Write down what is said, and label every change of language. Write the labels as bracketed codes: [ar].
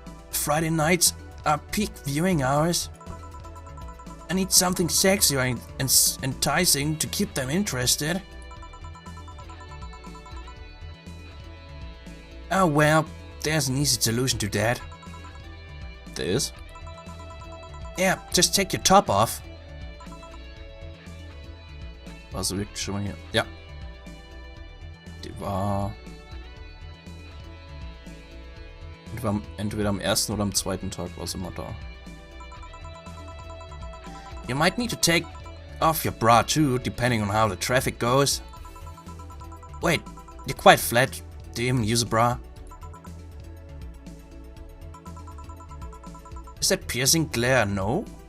[en] Friday nights are peak viewing hours. I need something sexy and enticing to keep them interested. Oh well, there's an easy solution to that. There is? Yeah, just take your top off. [de] War sie wirklich schon mal hier? Ja. Die war entweder am ersten oder am zweiten Tag war sie mal da. [en] You might need to take off your bra too, depending on how the traffic goes. Wait, you're quite flat. Do you even use a bra? Is that piercing glare no?